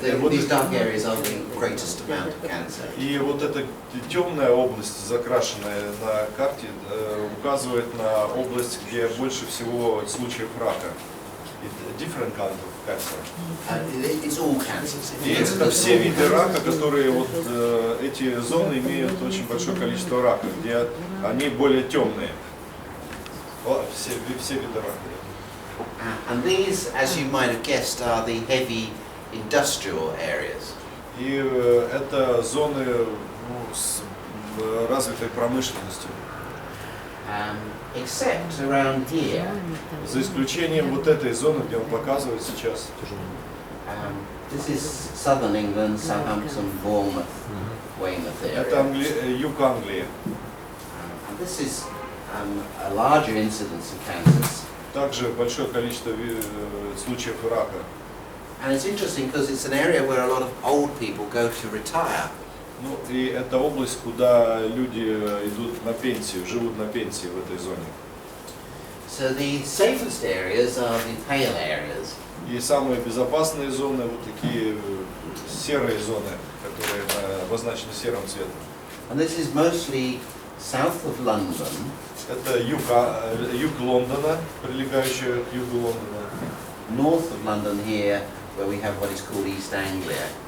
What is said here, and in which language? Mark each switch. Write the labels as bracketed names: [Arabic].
[English] These dark areas are the greatest amount of cancer. [Russian] И вот эта темная область, закрашенная на карте, указывает на область, где больше всего случаев рака. [English] Different kind of cancer. It's all cancers. [Russian] И это все виды рака, которые вот эти зоны имеют очень большое количество рака, где они более темные. Все виды рака. [English] And these, as you might have guessed, are the heavy industrial areas. [Russian] И это зоны с развитой промышленностью. [English] Except around here. [Russian] За исключением вот этой зоны, где он показывает сейчас. [English] This is southern England, Southampton, Bournemouth, Weymouth area. [Russian] Это юг Англии. [English] And this is a larger incidence of cancers. [Russian] Также большое количество случаев рака. [English] And it's interesting because it's an area where a lot of old people go to retire. [Russian] Ну, и это область, куда люди идут на пенсию, живут на пенсии в этой зоне. [English] So the safest areas are the pale areas. [Russian] И самые безопасные зоны, вот такие серые зоны, которые обозначены серым цветом. [English] And this is mostly south of London. [Russian] Это юг Лондона, прилегающая к югу Лондона. [English] North of London here, where we have what is called East Anglia.